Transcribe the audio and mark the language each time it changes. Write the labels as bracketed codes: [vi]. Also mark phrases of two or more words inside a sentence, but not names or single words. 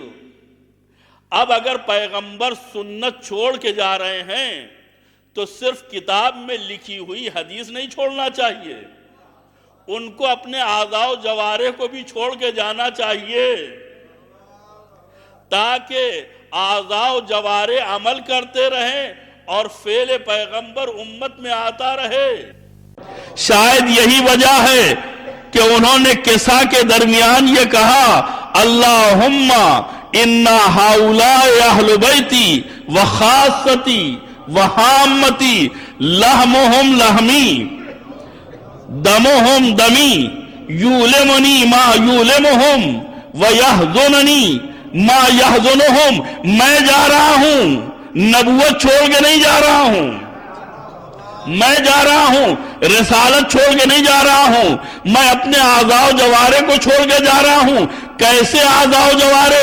[ur] اب اگر پیغمبر سنت چھوڑ کے جا رہے ہیں تو صرف کتاب میں لکھی ہوئی حدیث نہیں چھوڑنا چاہیے، ان کو اپنے اعضاء و جوارح کو بھی چھوڑ کے جانا چاہیے تاکہ اعضاء و جوارح عمل کرتے رہیں اور فعل پیغمبر امت میں آتا رہے۔ شاید یہی وجہ ہے کہ انہوں نے کسا کے درمیان یہ کہا، [ar] اللہم انا ہؤلاء اہل بیتی وخاصتی وحامتی لحمہم لحمی دمہم دمی یولمنی ما یولمہم ویحزننی ما یحزنہم. [ur] میں جا رہا ہوں، نبوت چھوڑ کے نہیں جا رہا ہوں، میں جا رہا ہوں رسالت چھوڑ کے نہیں جا رہا ہوں، میں اپنے اعضاء و جوارے کو چھوڑ کے جا رہا ہوں. کیسے اعضاء و جوارے؟